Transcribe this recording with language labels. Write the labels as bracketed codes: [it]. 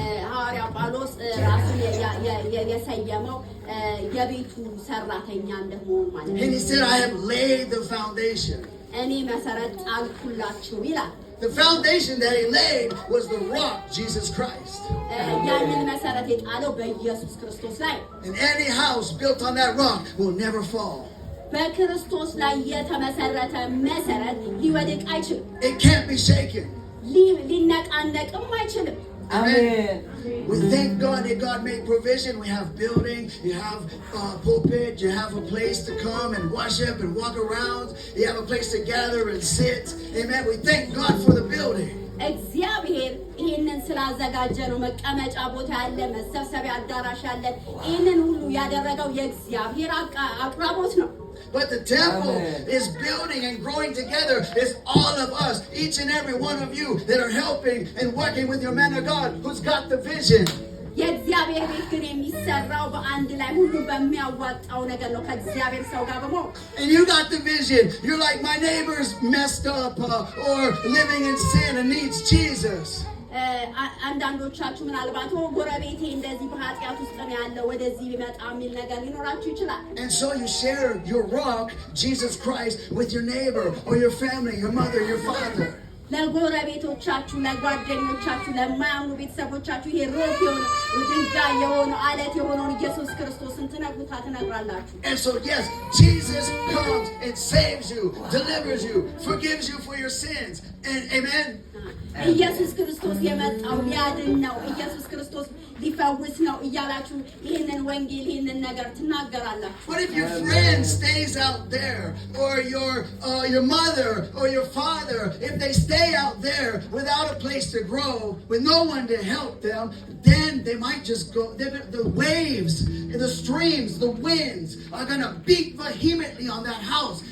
[am] ሐዋርያው ጳውሎስ ራሱን የሰየመው የቤቱ ሰራተኛ እንደሆነ ማለት ነው። [en] And he said, I have laid the foundation. [am] እኔ መሰረት ጣልኩላችሁ ይላል። [en] The foundation that he laid was the rock, Jesus Christ. [am] ያንን መሰረት የጣለው በኢየሱስ ክርስቶስ ላይ። [en] And any house built on that rock will never fall. [am] በክርስቶስ ላይ የተመሰረተ መሰረት ሊወድቅ አይችልም። [en] It can't be shaken. [am] ሊነቃነቅም አይችልም። [en] Amen. We thank God that God made provision. We have building, you have pulpit, you have a place to come and worship and walk around. You have a place to gather and sit. Amen. We thank God for the building. [am] እግዚአብሔር ይህንን ስላዘጋጀ ነው። መቀመጫ ቦታ ያለ፣ መሰብሰቢያ አዳራሽ ያለ፣ ይህንን ሁሉ ያደረገው የእግዚአብሔር አቅራቦት ነው። [en] But the temple is building and growing together. It's all of us, each and every one of you that are helping and working with your man of God who's got the vision. [am] የእግዚአብሔር ቤት ግን የሚሰራው በአንድ ላይ ሁሉ በሚያዋጣው ነገር ነው ከእግዚአብሔር ሰው ጋር በመሆን። [en] And you got the vision. You're like, my neighbor's messed up or living in sin and needs Jesus. [am] አንዳንዶቻችሁ ምናልባት ጎረቤቴ እንደዚህ በኃጢአት ውስጥ ነው ያለው ወደዚህ ቢመጣ የሚል ነገር ሊኖራችሁ ይችላል። [en] And so you share your rock, Jesus Christ, with your neighbor or your family, your mother, your father. [am] ለጎረቤቶቻችሁ፣ ለጓደኞቻችሁ፣ ለማያምኑ ቤተሰቦቻችሁ ይሄ ሮክ የሆነ ድንጋይ የሆነ አለት የሆነውን ኢየሱስ ክርስቶስን ትነግራላችሁ። [en] And so yes, Jesus comes and saves you, delivers you, forgives you for your sins. And amen. [am] ኢየሱስ ክርስቶስ የመጣው ሊያድን ነው፣ ኢየሱስ ክርስቶስ ሊፈውስ ነው እያላችሁ ይህንን ወንጌል ይህንን ነገር ትናገራላችሁ። [en] But if your friend stays out there, or your mother or your father, if they stay out there without a place to grow, with no one to help them, then they might just go. The waves, the streams, the winds are going to beat vehemently on that house.